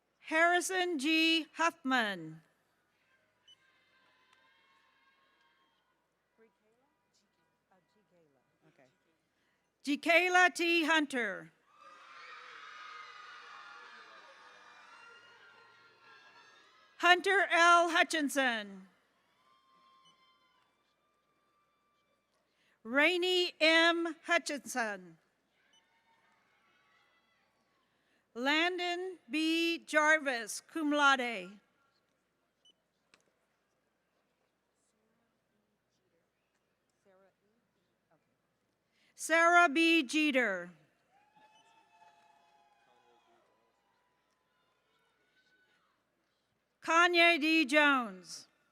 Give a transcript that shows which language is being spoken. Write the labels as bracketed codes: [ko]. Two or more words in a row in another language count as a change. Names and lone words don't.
[en] Harrison G. Huffman. Jekayla T. Hunter. Hunter L. Hutchinson. Rainey M. Hutchinson. Landon B. Jarvis, [la] cum laude. [en] Sarah B. Jeter. Kanye D. Jones.